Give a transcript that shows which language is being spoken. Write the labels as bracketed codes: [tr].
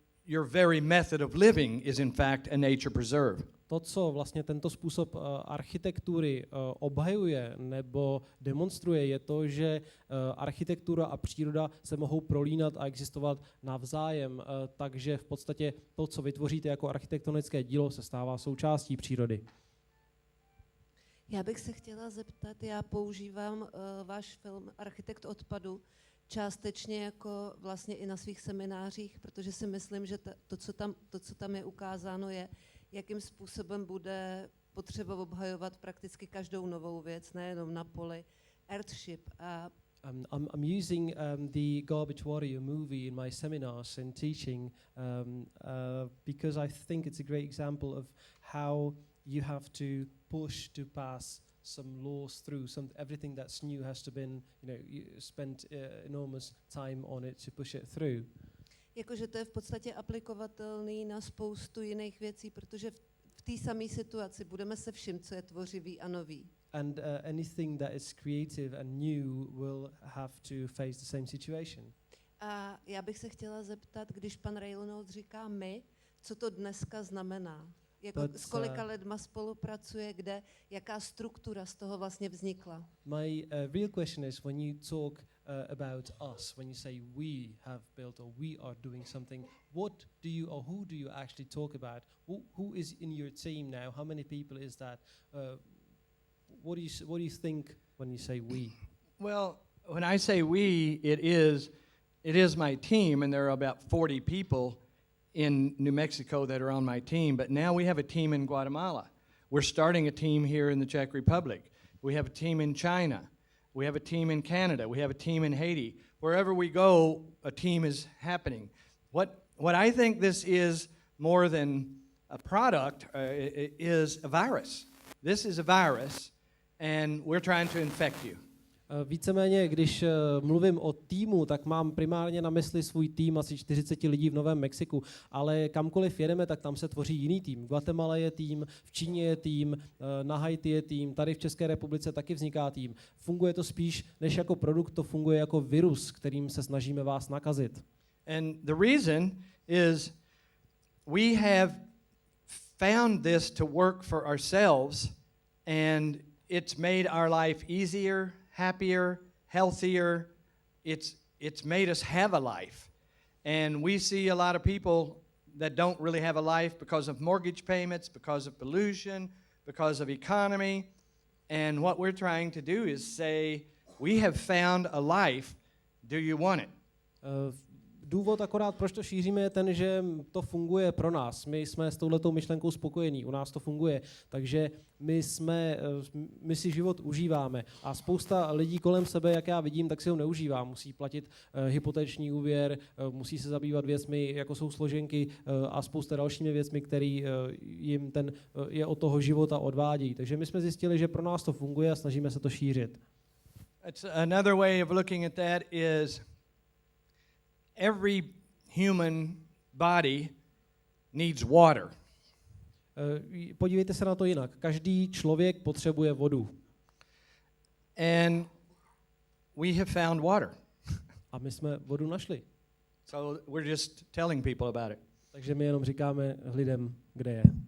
[en] your very method of living is in fact a nature preserve. [cs] To, co vlastně tento způsob architektury obhajuje nebo demonstruje, je to, že architektura a příroda se mohou prolínat a existovat navzájem, takže v podstatě to, co vytvoříte jako architektonické dílo, se stává součástí přírody. Já bych se chtěla zeptat, já používám váš film Architekt odpadu částečně jako vlastně i na svých seminářích, protože si myslím, že to, co tam je ukázáno, je, jakým způsobem bude potřeba obhajovat prakticky každou novou věc, nejenom na poli Earthship. [en] I'm using the Garbage Warrior movie in my seminars and teaching because I think it's a great example of how you have to push to pass some laws through. Everything that's new has to been, you spend enormous time on it to push it through. [cs] Jakože to je v podstatě aplikovatelný na spoustu jiných věcí, protože v té samé situaci budeme se vším, co je tvořivý a nový. [en] And anything that is creative and new will have to face the same situation. [cs] A já bych se chtěla zeptat, když pan Reynolds říká my, co to dneska znamená? Jako s kolika lidma spolupracuje, kde, jaká struktura z toho vlastně vznikla? [en] My real question is, when you talk about us, when you say we have built or we are doing something, what do you or who do you actually talk about? Who is in your team now? How many people is that? What do you think when you say we? Well, when I say we, it is my team, and there are about 40 people in New Mexico that are on my team, but now we have a team in Guatemala. We're starting a team here in the Czech Republic. We have a team in China. We have a team in Canada. We have a team in Haiti. Wherever we go, a team is happening. What I think this is more than a product is a virus. This is a virus, and we're trying to infect you. [cs] Víceméně, když mluvím o týmu, tak mám primárně na mysli svůj tým, asi 40 lidí v Novém Mexiku, ale kamkoliv jedeme, tak tam se tvoří jiný tým. V Guatemala je tým, v Číně je tým, na Haiti je tým, tady v České republice taky vzniká tým. Funguje to spíš než jako produkt, to funguje jako virus, kterým se snažíme vás nakazit. [en] And the reason is we have found this to work for ourselves, and it's made our life easier, happier, healthier. It's made us have a life. And we see a lot of people that don't really have a life because of mortgage payments, because of pollution, because of economy. And what we're trying to do is say, we have found a life. Do you want it? [cs] Důvod akorát, proč to šíříme, je ten, že to funguje pro nás. My jsme s touhletou myšlenkou spokojení, u nás to funguje, takže my si život užíváme. A spousta lidí kolem sebe, jak já vidím, tak si ho neužívá. Musí platit hypoteční úvěr, musí se zabývat věcmi, jako jsou složenky a spousta dalšími věcmi, které jim je od toho života odvádí. Takže my jsme zjistili, že pro nás to funguje a snažíme se to šířit. [en] Another way of looking at that is every human body needs water. [cs] Podívejte se na to jinak. Každý člověk potřebuje vodu. [en] And we have found water. [cs] A my jsme vodu našli. [en] So we're just telling people about it. [cs] Takže my jenom říkáme lidem, kde je.